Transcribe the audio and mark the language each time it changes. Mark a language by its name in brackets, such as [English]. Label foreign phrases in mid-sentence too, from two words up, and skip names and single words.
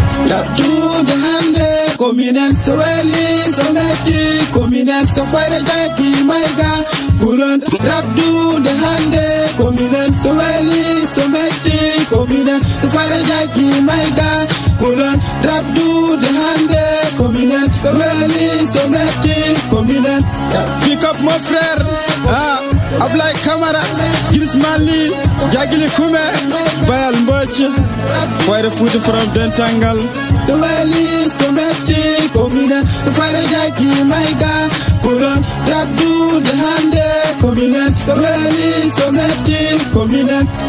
[Fula] Rabdude hande, ko minen so weli, so metti, ko minen so fayre jaggi, [English] my God. [Fula] Kulon, rabdude hande, ko minen so weli, so metti, ko minen so fayre jaggi, [English] my God. [Fula] Kulon, rabdude hande, ko minen so weli, so metti, ko minen. [English] Pick up [French] mon frère, [English] ah, Ablaye Camara, Gris Mali, Jagili Kume, Bayal Mbodj, Fayre Fouta from Dentangal. [Fula] So weli, so metti, ko minen so fayre jaggi, [English] my God. [Fula] Kulon, rabdude hande, ko minen so weli, so metti, ko minen.